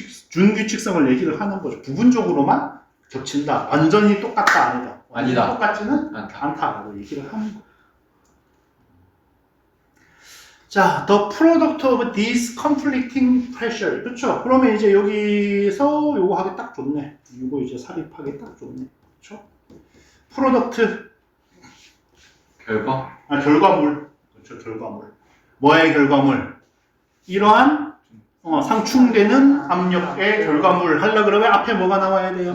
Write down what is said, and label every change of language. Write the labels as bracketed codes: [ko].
[ko] 준규칙성을 얘기를 하는 거죠. 부분적으로만 겹친다. 완전히 똑같다 아니다. 아니다. 똑같지는 않다라고 얘기를 하는 거예요. [en] 자, the product of these conflicting pressure. [ko] 그렇죠. 그러면 이제 여기서 요거 하기 딱 좋네. 요거 이제 삽입하기 딱 좋네. 그렇죠. 프로덕트. 결과물. 그렇죠. 결과물. 뭐의 결과물? 이러한 상충되는 압력의 결과물 하려 그러면 앞에 뭐가 나와야 돼요?